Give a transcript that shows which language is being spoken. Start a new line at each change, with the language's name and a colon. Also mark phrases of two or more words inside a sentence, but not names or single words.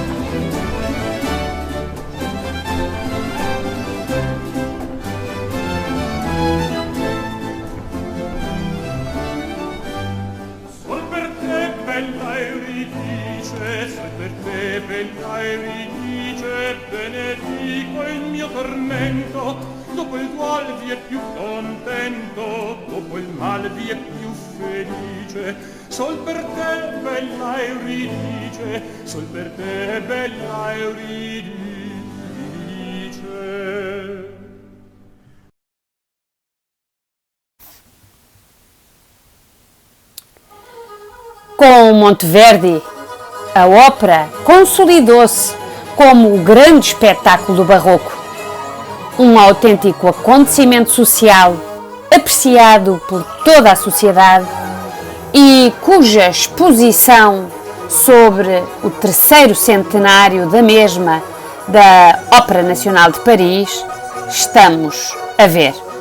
Italian: Bella Euridice, se per te, bella Euridice, benedico il mio tormento, dopo il duol vi è più contento, dopo il mal vi è più felice. Sol per te, bella Euridice, sol per te, bella Euridice.
Portuguese: Com Monteverdi, a ópera consolidou-se como o grande espetáculo do barroco, um autêntico acontecimento social apreciado por toda a sociedade e cuja exposição sobre o terceiro centenário da mesma da Ópera Nacional de Paris estamos a ver.